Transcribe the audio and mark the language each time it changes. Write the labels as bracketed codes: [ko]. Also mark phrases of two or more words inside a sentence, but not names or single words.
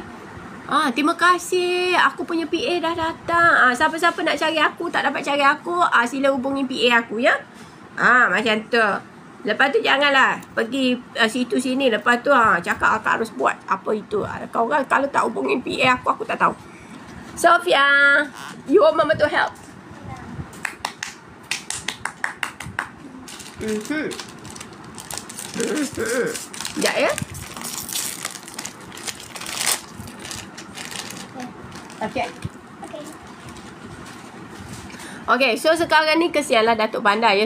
[ms] Terima kasih. Aku punya PA dah datang. Siapa-siapa nak cari aku, tak dapat cari aku, sila hubungi PA aku ya. Macam tu. Lepas tu janganlah pergi situ sini. Lepas tu cakap akak harus buat apa itu. Kau orang kalau tak hubungi PA aku tak tahu. [en] Sofia, you want mama to help? [ms] Sekejap ya. Okay, so sekarang ni kesianlah Datuk Bandar ya.